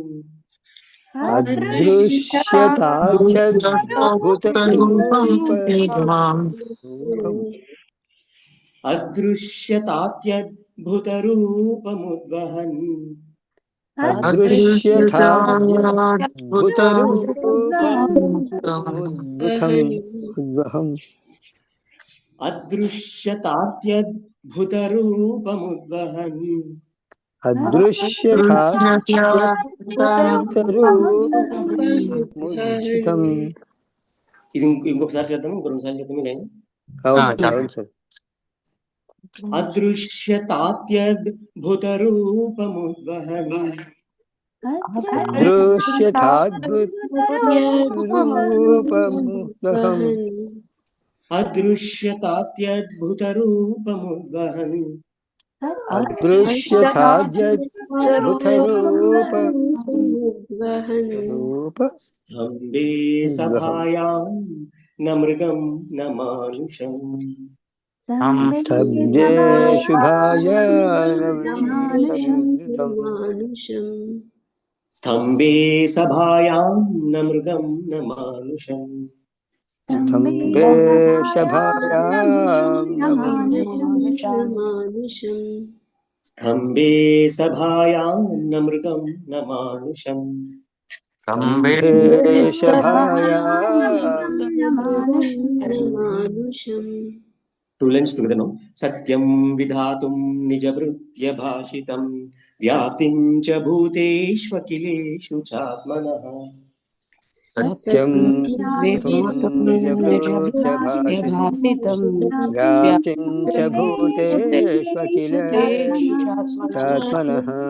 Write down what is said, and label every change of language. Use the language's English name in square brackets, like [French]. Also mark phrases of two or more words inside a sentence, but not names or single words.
[Sanskrit] अदृश्यतात्यद्भुतरूपमुद्वहन् अदृश्यतात्यद्भुतरूपमुद्वहन् [Telugu] ఇది ఇంకొకసారి చేద్దాము రెండుసార్లు చేద్దాము లైన్ [Sanskrit] అదృశ్యతాత్యద్భుతరూపముద్వహన్ అదృశ్యతాత్యద్భుతరూపముద్వహన్ स्तम्भे सभायां न मृगं न मानुषम् स्तब्धे स्तम्भे सभायां न मृगं न मानुषम् स्तम्भे सभायां स्तम्भे सभायां न मृगं न मानुषम् स्तम्भे सभायां [English] Two lines together now. [Sanskrit] सत्यं विधातुं निजभृत्य भाषितं व्याप्तिं च भूतेष्वखिलेषु चात्मनः. सत्यं निजभृत्यभाषितं व्याप्तिं च भूतेष्वखिलेषु चात्मनः